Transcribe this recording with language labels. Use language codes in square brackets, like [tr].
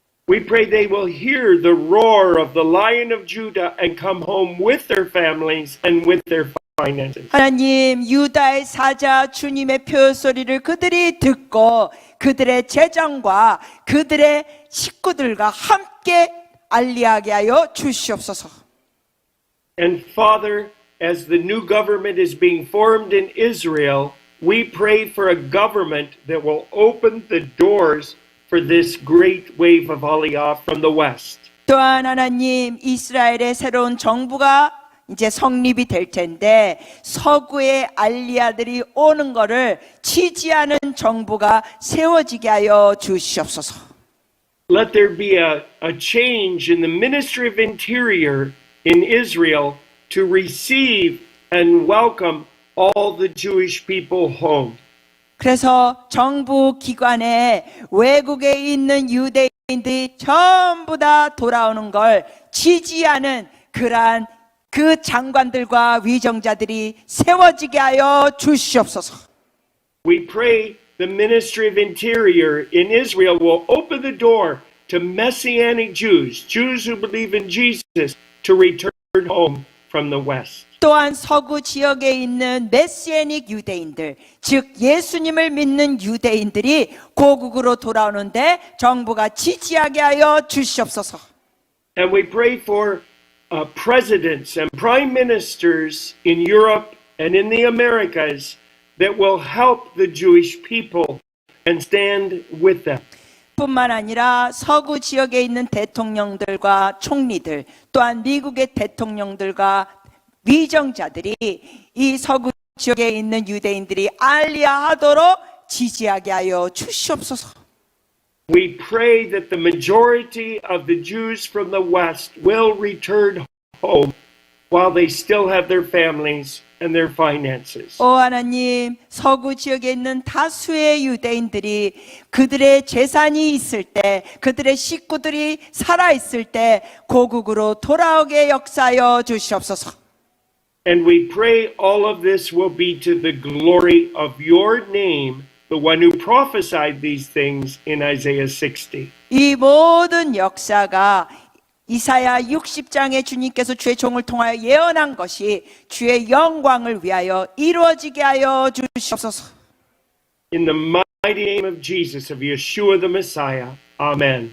[en] We pray they will hear the roar of the Lion of Judah and come home with their families and with their finances. [ko] 하나님, 유다의 사자 주님의 표소리를 그들이 듣고 그들의 재정과 그들의 식구들과 함께 알리하게 하여 주시옵소서. [en] And Father, as the new government is being formed in Israel, we pray for a government that will open the doors for this great wave of Aliyah from the west. [ko] 또한 하나님, 이스라엘의 새로운 정부가 이제 성립이 될 텐데 서구의 알리야들이 오는 것을 지지하는 정부가 세워지게 하여 주시옵소서. [en] Let there be a change in the Ministry of Interior in Israel to receive and welcome all the Jewish people home. [ko] 그래서 정부 기관에 외국에 있는 유대인들이 전부 다 돌아오는 걸 지지하는 그러한 그 장관들과 위정자들이 세워지게 하여 주시옵소서. [en] We pray the Ministry of Interior in Israel will open the door to Messianic Jews, Jews who believe in Jesus, to return home from the West. [ko] 또한 서구 지역에 있는 메시아닉 유대인들, 즉 예수님을 믿는 유대인들이 고국으로 돌아오는데 정부가 지지하게 하여 주시옵소서. [en] And we pray for presidents and prime ministers in Europe and in the Americas that will help the Jewish people and stand with them. [ko] 뿐만 아니라 서구 지역에 있는 대통령들과 총리들, 또한 미국의 대통령들과 위정자들이 이 서구 지역에 있는 유대인들이 알리하도록 지지하게 하여 주시옵소서. [en] We pray that the majority of the Jews from the West will return home while they still have their families and their finances. [ko] 오 하나님, 서구 지역에 있는 다수의 유대인들이 그들의 재산이 있을 때, 그들의 식구들이 살아 있을 때 고국으로 돌아오게 역사하여 주시옵소서. [en] And we pray all of this will be to the glory of your name, the one who prophesied these things in Isaiah 60. [ko] 이 모든 역사가 이사야 60장에 주님께서 주의 종을 통하여 예언한 것이 주의 영광을 위하여 이루어지게 하여 주시옵소서. [en] In the mighty name of Jesus, of Yeshua the Messiah. Amen.